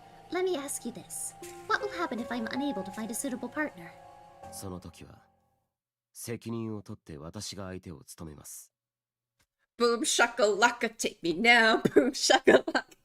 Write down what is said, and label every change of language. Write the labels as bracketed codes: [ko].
[en] Let me ask you this. What will happen if I'm unable to find a suitable partner? [ja] その時は責任を取って私が相手を務めます。 [en] Boom shakalaka, take me now. Boom shakalaka.